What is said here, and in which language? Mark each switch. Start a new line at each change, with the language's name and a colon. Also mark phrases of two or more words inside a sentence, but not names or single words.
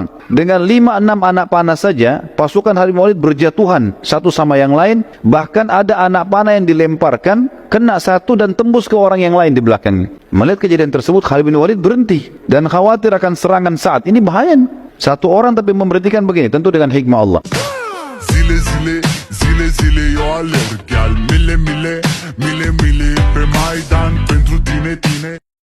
Indonesian: Dengan 5-6 anak panah saja, pasukan Khalid bin Walid berjatuhan satu sama yang lain. Bahkan ada anak panah yang dilemparkan, kena satu dan tembus ke orang yang lain di belakang. Melihat kejadian tersebut, Khalid bin Walid berhenti dan khawatir akan serangan Sa'ad. Ini bahaya. Satu orang tapi memberhentikan begini, tentu dengan hikmah Allah.
Romanian: Zile zile, zile zile, eu alerg, iar mile mile, mile mile, pe Maidan pentru tine, tine.